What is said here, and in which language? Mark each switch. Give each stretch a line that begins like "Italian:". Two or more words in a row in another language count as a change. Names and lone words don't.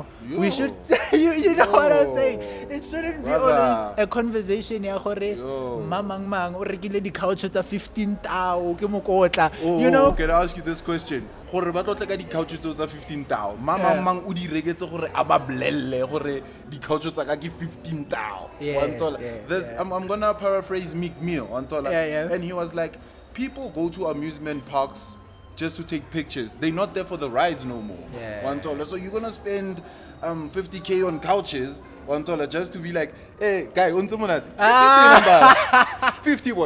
English: We should, you know what I'm saying? It shouldn't be always a conversation
Tswana: ya gore mamang o rekile di couches tsa 15,000 ke mokotla,
English: you know? Can I ask you this question?
Tswana: Gore ba tlotla ka di couches tsa 15,000. Mamang o di reketse gore a ba blelle gore di couches tsa ka ke 15,000.
English: I'm gonna paraphrase Meek Mill, and he was like, people go to amusement parks just to take pictures. They're not there for the rides no more. So you're gonna spend 50K on couches just to be like, hey guy, 50 50 boy.